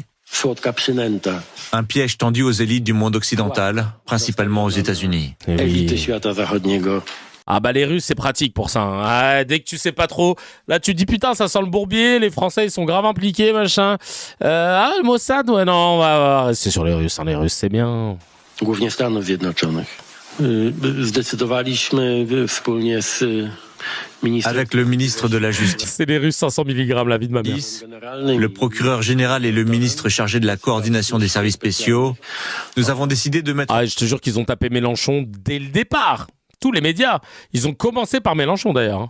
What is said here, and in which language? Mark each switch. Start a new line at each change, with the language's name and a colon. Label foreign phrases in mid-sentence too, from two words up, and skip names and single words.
French: Un piège tendu aux élites du monde occidental, principalement aux États-Unis. Ah bah les Russes c'est pratique pour ça. Ah, dès que tu sais pas trop, là tu te dis putain ça sent le bourbier, les Français ils sont grave impliqués machin. Le Mossad ouais non on va rester sur les Russes, les Russes c'est bien.
Polish: Głównie Stanów Zjednoczonych. Zdecydowaliśmy wspólnie z
French: avec le ministre de la Justice. C'est les Russes 500 mg la vie de ma mère. Le procureur général et le ministre chargé de la coordination des services spéciaux, nous avons décidé de mettre... Ah je te jure qu'ils ont tapé Mélenchon dès le départ. Tous les médias. Ils ont commencé par Mélenchon d'ailleurs.